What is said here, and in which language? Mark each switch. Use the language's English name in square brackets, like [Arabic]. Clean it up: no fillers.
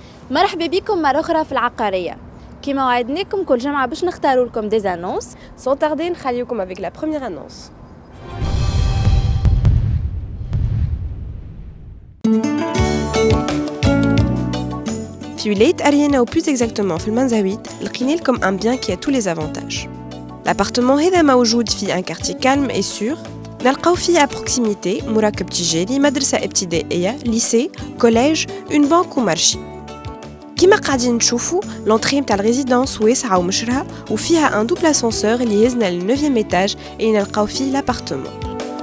[Arabic] مرحبا بكم مرة أخرى في العقارية. كما وعدناكم كل جمعة باش نختاروا لكم [French] des annonces. Sans tarder, نخليكم avec la première annonce. [Arabic] في ولاية أريانا [French] ou plus exactement [Arabic] في المنزويت لقينا لكم [French] un bien qui a tous les avantages. L'appartement [Arabic] هذا موجود في [French] un quartier calme et sûr. [Arabic] نلقاو فيه [French] à proximité [Arabic] مراكب تجاري، مدرسة ابتدائية، [French] lycée, collège, une banque [Arabic] ومارشي. كما قاعدين نشوفوا l'entrée نتاع الريزيدانس واسعة ومشرها وفيها [French] un double ascenseur [Arabic] اللي يهزنا لل 9e étage اللي نلقاو فيه l'appartement.